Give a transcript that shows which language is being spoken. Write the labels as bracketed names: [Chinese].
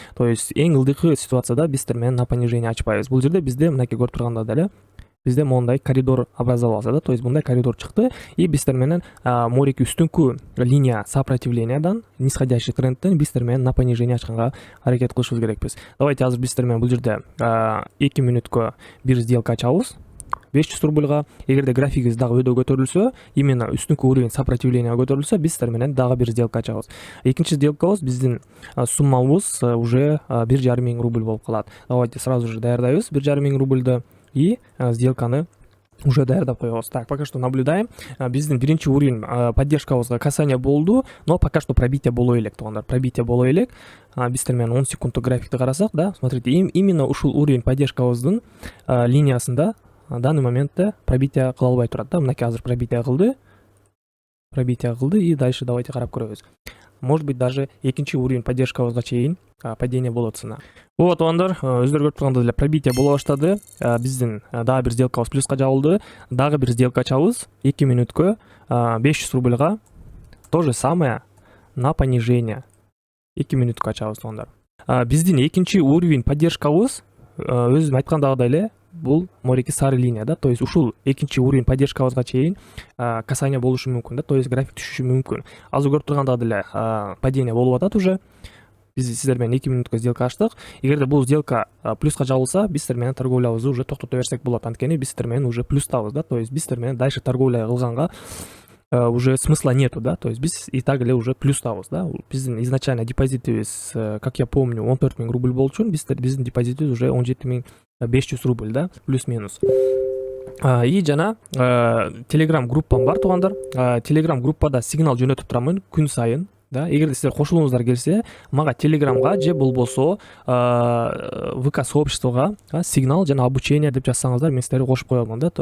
[Russian] То есть [Kyrgyz] эң ылдыйкы ситуацияда биз сиздер менен [Russian] на понижение [Kyrgyz] ачпайбыз. Бул жерде бизде мынакей көрүп турганда деле бизде моундай коридор [Russian] образовался, да, то есть [Kyrgyz] мындай коридор чыкты и биз сиздер менен мореки үстүнкү линия сопротивлениядан, нисходящий трендтен биз сиздер менен на понижение ачканга аракет кылышыбыз керекпиз. Давайте азыр биз сиздер менен бул жерде 2 мүнөткө бир сделка ачабыз 500 рубльга. Эгерде графигибиз дагы өйдө көтөрүлсө, именно үстүнкү уровень сопротивления көтөрүлсө, биз сиздер менен дагы бир сделка ачабыз. Экинчи сделкабыз биздин суммабыз уже 1,5 миң рубль болуп калат. [Russian] Давайте сразу же [Kyrgyz] даярдайбыз 1,5 миң рубльды и сделканы уже даярдап коебуз. [Russian] Так, пока что наблюдаем. [Kyrgyz] Биздин биринчи уровень поддержкабызга касание болду, [Russian] но пока что [Kyrgyz] пробитие боло элек туугандар. Пробитие боло элек. Биз сиздер менен 10 секундтук графикти карасак, [Russian] да, смотрите, [Kyrgyz] именно ушул уровень поддержкабыздын линиясында данный моментте пробитие кыла албай турат, да. Мынакей азыр пробитие кылды и дальше давайте карап көрөбүз. [Russian] Может быть, даже [Kyrgyz] экинчи уровень поддержкабызга чейин падение болот цена. Вот, туугандар, өздөрү көрүп тургандай эле пробитие боло баштады. Биздин дагы бир сделкабыз плюска жабылды. Дагы бир сделка ачабыз 2 мүнөткө 500 рубльга. [Russian] То же самое на понижение. [Kyrgyz] 2 мүнөткө ачабыз туугандар. Биздин экинчи уровень поддержкабыз өзүм айткандагыдай эле бул мореки сары линия, да, то есть ушул экинчи уровень поддержкабызга чейин касание болушу мүмкүн, да, то есть график түшүшү мүмкүн. Азыр көрүп тургандагыдай эле падение болуп атат уже. Биз сиздер менен 2 мүнөткө сделка ачтык. Эгерде бул сделка плюска жабылса, биз сиздер менен торговлябызды уже токтото берсек болот. Анткени биз сиздер менен уже плюстабыз, да, то есть биз сиздер менен дальше торговля кылганга уже [Russian] смысла нету, [Kyrgyz] да, то есть биз [Russian] и так [Kyrgyz] эле уже плюстабыз, да. Биздин изначально депозитибиз, [Russian] как я помню, [Kyrgyz] 14 миң рубль болчу, биздин депозитибиз уже 17 500 рубль, да, плюс-минус. И жана Telegram группам бар туугандар. Telegram группада сигнал жөнөтүп турамын күн сайын, да. Эгерде сиздер кошулуңуздар келсе, мага Telegramга же болбосо ВК сообществого сигнал жана обучение деп жазсаңыздар, мен сиздерди кошуп коёмун, да.